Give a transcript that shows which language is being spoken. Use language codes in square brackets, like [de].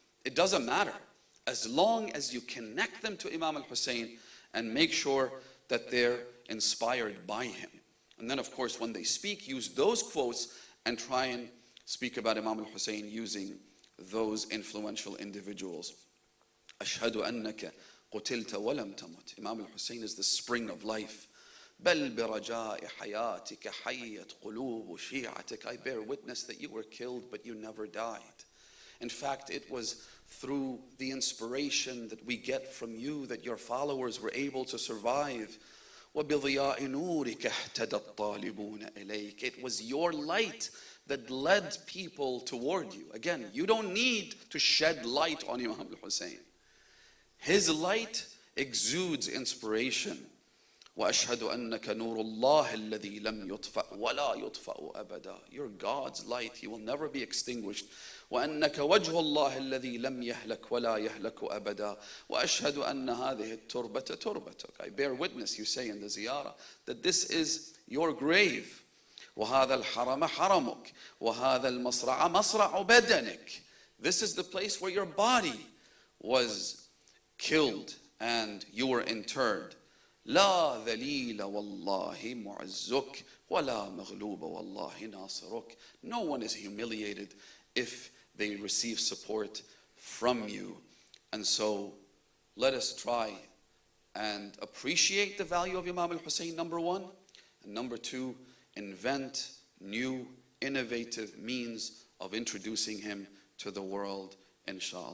[en] It doesn't matter, as long as you connect them to Imam al-Hussein and make sure that they're inspired by him. And then, of course, when they speak, use those quotes and try and speak about Imam al-Hussein using those influential individuals. [ar] أشهد أنك قتلت ولم تمت. [en] Imam al-Hussein is the spring of life. [ar] بل برجاء حياتك حيت قلوب شيعتك. [en] I bear witness that you were killed, but you never died. In fact, it was through the inspiration that we get from you that your followers were able to survive. [ar] وبضياء نورك اهتدى الطالبون إليك. [en] It was your light that led people toward you. Again, you don't need to shed light on Imam al-Hussein. His light exudes inspiration. [ar] وأشهد أنك نور الله الذي لم يطفأ ولا يطفأ أبدا. [en] You're God's light, He will never be extinguished. [ar] وأنك وجه الله الذي لم يهلك ولا يهلك أبدا. وأشهد أن هذه التربة تربتك. [en] I bear witness, you say in the ziyarah, that this is your grave. [ar] وهذا الحرم حرمك وهذا المصرع مصرع بدنك. [en] This is the place where your body was killed and you were interred. [ar] لا ذليل والله معزك ولا مغلوب والله ناصرك. [en] No one is humiliated if they receive support from you. And so let us try and appreciate the value of Imam al-Hussein, number one. And number two, invent new, innovative means of introducing him to the world, inshallah.